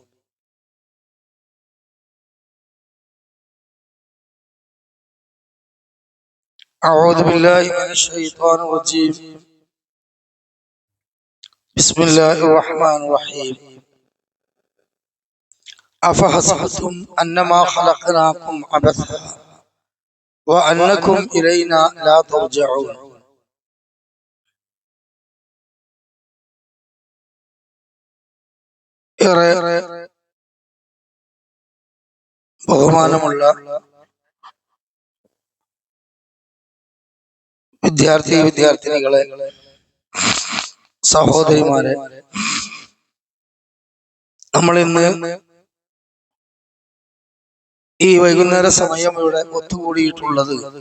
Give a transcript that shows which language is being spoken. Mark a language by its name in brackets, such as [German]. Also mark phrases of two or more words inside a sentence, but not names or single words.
[Arabic] أعوذ بالله من الشيطان الرجيم. بسم الله الرحمن الرحيم. أفحسبتم أنما خلقناكم عبثا وأنكم إلينا لا ترجعون. [Malayalam] ഏറെ ബഹുമാനമുള്ള വിദ്യാർത്ഥിനികളെ, സഹോദരിമാരെ, നമ്മൾ ഇന്ന് ഈ വൈകുന്നേര സമയം ഇവിടെ ഒത്തുകൂടിയിട്ടുള്ളത്